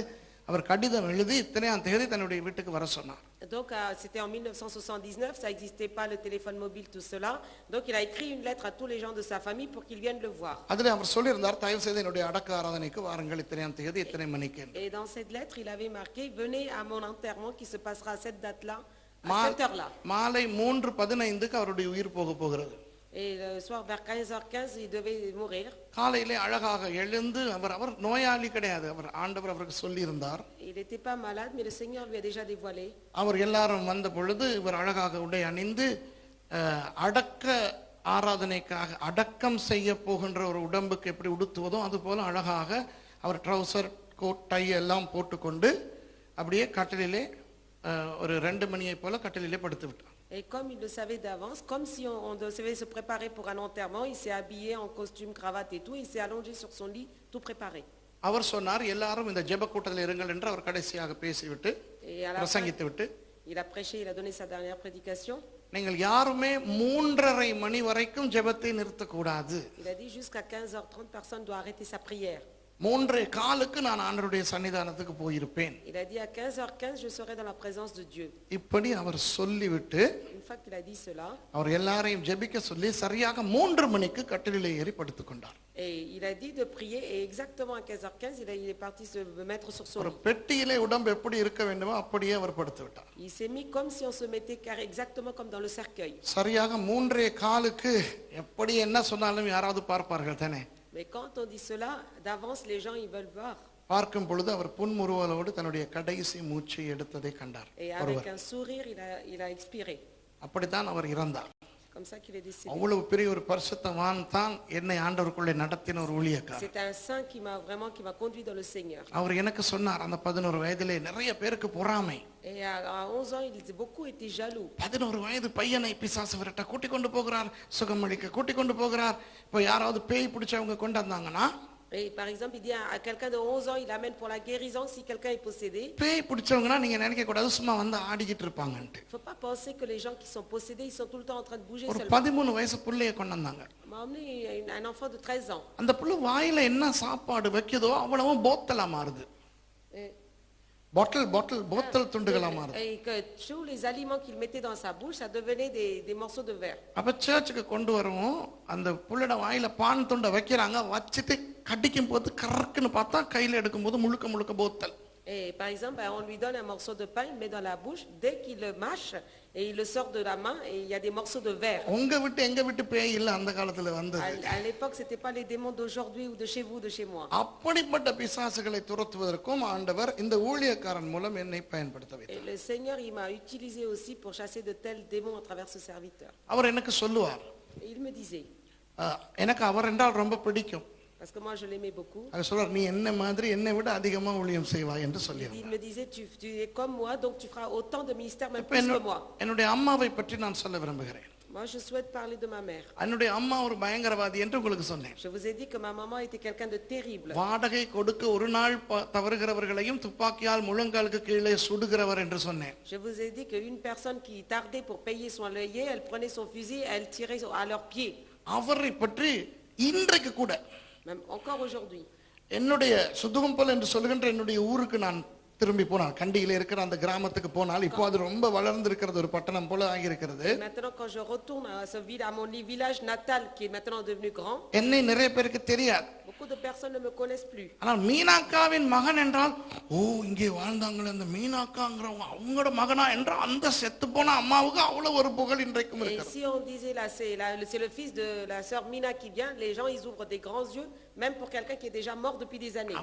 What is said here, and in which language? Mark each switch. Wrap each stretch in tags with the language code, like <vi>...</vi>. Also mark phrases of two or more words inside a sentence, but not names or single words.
<ta>அவர் கடிதம் எழுதி இத்தனையாம் தேதி தன்னுடைய வீட்டுக்கு வர சொன்னார்.</ta> <fr>Donc c'était en 1979, ça n'existait pas le téléphone mobile tout cela. Donc il a écrit une lettre à tous les gens de sa famille pour qu'ils viennent le voir.</fr> <ta>அதிலே அவர் சொல்லியிருந்தார், தயவு செய்து என்னுடைய அடக்க ஆராதனைக்கு வாருங்கள் இத்தனையாம் தேதி இத்தனை மணிக்கு.</ta> <fr>Et dans cette lettre, il avait marqué venez à mon enterrement qui se passera à cette date-là, à cette heure-là.</fr> <ta>மாலை 3:15க்கு அவருடைய உயிர் போகிறது.</ta> <fr>Et le soir vers 15h15, il devait mourir.</fr> <ta>காலையிலே அழகாக எழுந்து அவர் நோயாளி கிடையாது, அவர் ஆண்டவர் அவருக்கு சொல்லி இருந்தார்.</ta> <fr>Il n'était pas malade, mais le Seigneur lui a déjà dévoilé.</fr> <ta>அவர் எல்லாரும் வந்த பொழுது இவர் அழகாக உடை அணிந்து அடக்க ஆராதனைக்காக அடக்கம் செய்ய போகின்ற ஒரு உடம்புக்கு எப்படி உடுத்துவதோ அது போல அழகாக அவர்</ta> <en>trouser coat tie</en> <ta>எல்லாம் போட்டுக்கொண்டு அப்படியே கட்டிலே ஒரு 2 மணியை போல கட்டிலே படுத்து விட்டார்.</ta> <fr>Et comme il le savait d'avance, comme si on devait se préparer pour un enterrement, il s'est habillé en costume, cravate et tout, il s'est allongé sur son lit, tout préparé.</fr> <ta>அவர் சொன்னார் எல்லாரும் இந்த ஜெப கூட்டத்தில் இருங்கள் என்று அவர் கடைசியாக பேசிவிட்டு பிரசங்கித்து விட்டு</ta> <fr>il a prêché, il a donné sa dernière prédication.</fr> <ta>நீங்கள் யாருமே 3:30 மணி வரைக்கும் ஜெபத்தை நிறுத்தக்கூடாது.</ta> <fr>Il a dit jusqu'à 15h30 personne doit arrêter sa prière.</fr> <ta>3:15க்கு நான் ஆண்டவருடைய சன்னிதானத்துக்கு போயிருப்பேன்.</ta> <fr>Il a dit à 15h15 je serai dans la présence de Dieu.</fr> <ta>இப்படி அவர் சொல்லிவிட்டு</ta> <fr>Une fois qu'il a dit cela,</fr> <ta>அவர் எல்லாரையும் ஜெபிக்க சொல்லி சரியாக 3 மணிக்கு கட்டிலிலே ஏறி படுத்துக் கொண்டார்.</ta> <fr>et il a dit de prier et exactement à 15h15 il est parti se mettre sur son</fr> <ta>ஒரு</ta> <fr>lit.</fr> <ta>பெட்டியிலே உடம்பு எப்படி இருக்க வேண்டுமோ அப்படியே அவர் படுத்து விட்டார்.</ta> <fr>Il s'est mis comme si on se mettait exactement comme dans le cercueil.</fr> <ta>சரியாக 3:15க்கு எப்படி என்ன சொன்னாலும் யாராவது பார்ப்பார்கள் தானே.</ta> <fr>Mais quand on dit cela, d'avance les gens ils veulent voir.</fr> <ta>பார்க்கும் பொழுது அவர் புன்முறுவலோடு தன்னுடைய கடைசி மூச்சை எடுத்ததை கண்டார்.</ta> <fr>Et avec un sourire il a expiré.</fr> <ta>அப்படித்தான் அவர் இறந்தார்.</ta> <fr>comme ça qu'il est décédé.</fr> <ta>அவ்வளவு பெரிய ஒரு பரிசுத்தவான் தான் என்னை ஆண்டவருக்குள்ளே நடத்தின ஒரு ஊழியக்காரர்.</ta> <fr>C'est un saint qui m'a conduit dans le Seigneur.</fr> <ta>அவர் எனக்கு சொன்னார், அந்த 11 வயதிலே நிறைய பேருக்கு பொறாமை.</ta> <fr>Et à 11 ans, il disait beaucoup étaient jaloux.</fr> <ta>11 வயது பையனை பிசாசு விரட்ட கூட்டி கொண்டு போகிறார், சுகமளிக்க கூட்டி கொண்டு போகிறார். இப்போ யாராவது பேய் பிடிச்சவங்க கொண்டு வந்தாங்கன்னா,</ta> <fr>Et par exemple, il dit à quelqu'un de 11 ans, il amène pour la guérison si quelqu'un est possédé.</fr> <ta>பேய் பிடிச்சவங்கன்னா நீங்க நினைக்க கூடாது சும்மா வந்து ஆடிக்கிட்டு இருப்பாங்கன்ட்டு.</ta> <fr>Il ne faut pas penser que les gens qui sont possédés, ils sont tout le temps en train de bouger</fr> <ta>ஒரு</ta> <fr>seulement.</fr> <ta>13 வயசு புள்ளைய கொண்டு வந்தாங்க.</ta> <fr>On m'a emmené un enfant de 13 ans.</fr> <ta>அந்த புள்ள வாயில என்ன சாப்பாடு வைக்குதோ அவ்வளவும் போத்தலா மாறுது.</ta> <fr>Et</fr> <ta>போத்தல் துண்டுகளா மாறுது.</ta> <fr>Et que tous les aliments qu'il mettait dans sa bouche, ça devenait des morceaux de verre.</fr> <ta>அப்ப சர்ச்சுக்கு கொண்டு வரவும் அந்த புள்ளட வாயில பான் துண்டை வைக்கிறாங்க, வச்சிட்டு கடிக்கும் போது கறக்குன்னு பார்த்தா கையில எடுக்கும் போது முழுக்க போத்தல்.</ta> <fr>Et par exemple, on lui donne un morceau de pain, il le met dans la bouche, dès qu'il le mâche et il le sort de la main et il y a des morceaux de verre.</fr> <ta>உங்க விட்டு எங்க விட்டு பேய் இல்ல அந்த காலத்துல வந்தது.</ta> <fr>À l'époque, c'était pas les démons d'aujourd'hui ou de chez vous, de chez moi.</fr> <ta>அப்படிப்பட்ட பிசாசுகளை துரத்துவதற்கும் ஆண்டவர் இந்த ஊழியக்காரன் மூலம் என்னை பயன்படுத்த</ta> <fr>Et</fr> <ta>வைத்தார்.</ta> <fr>le Seigneur, il m'a utilisé aussi pour chasser de tels démons à travers ce serviteur.</fr> <ta>அவர் எனக்கு சொல்லுவார்,</ta> <fr>Et il me disait,</fr> <ta>எனக்கு அவர் என்றால் ரொம்ப பிடிக்கும்.</ta> <fr>parce que moi je l'aimais beaucoup.</fr> <ta>அவர் சொல்றார், நீ என்ன மாதிரி என்னை விட அதிகமா ஊழியம் செய்வாய் என்று</ta> <fr>Il</fr> <ta>சொல்லியிருந்தார்.</ta> <fr>me disait, tu es comme moi, donc tu feras autant de ministères, même</fr> <ta>இப்ப</ta> <fr>plus que moi.</fr> <ta>என்னுடைய அம்மாவை பற்றி நான் சொல்ல விரும்புகிறேன்.</ta> <fr>Moi, je souhaite parler de ma mère.</fr> <ta>என்னுடைய அம்மா ஒரு பயங்கரவாதி என்று உங்களுக்கு சொன்னேன்.</ta> <fr>Je vous ai dit que ma maman était quelqu'un de terrible.</fr> <ta>வாடகை கொடுக்க ஒரு நாள் தவறுகிறவர்களையும் துப்பாக்கியால் முழங்காலுக்கு கீழே சுடுகிறவர் என்று சொன்னேன்.</ta> <fr>Je vous ai dit qu'une personne qui tardait pour payer son loyer, elle prenait son fusil, elle tirait à leurs pieds.</fr> <ta>அவரை பற்றி இன்றைக்கு கூட</ta> <fr>Même encore aujourd'hui.</fr> <ta>என்னுடைய சுதுகம்பல் என்று சொல்லுகின்ற என்னுடைய ஊருக்கு நான் திரும்பி போனால், கண்டியில இருக்கிற அந்த கிராமத்துக்கு போனால், இப்போ அது ரொம்ப வளர்ந்து இருக்கிறது, ஒரு பட்டணம் போல ஆகியிருக்கிறது.</ta> <fr>Maintenant, quand je retourne à mon village natal, qui est maintenant devenu grand,</fr> <ta>என்னை நிறைய பேருக்கு தெரியாது.</ta> <fr>beaucoup de personnes ne me connaissent plus.</fr> <ta>ஆனால் மீனாக்காவின் மகன் என்றால், ஓ இங்கே வாழ்ந்தாங்களே அந்த மீனாக்காங்கிறவங்க அவங்களோட மகனா என்ற அந்த செத்து போன அம்மாவுக்கு அவ்வளவு ஒரு புகழ் இன்றைக்கும்</ta> <fr>Et</fr> <ta>இருக்கிறது.</ta> <fr>si on disait là, c'est le fils de la sœur Mina qui vient, les gens ils ouvrent des grands yeux, même pour quelqu'un qui est déjà mort depuis des années.</fr>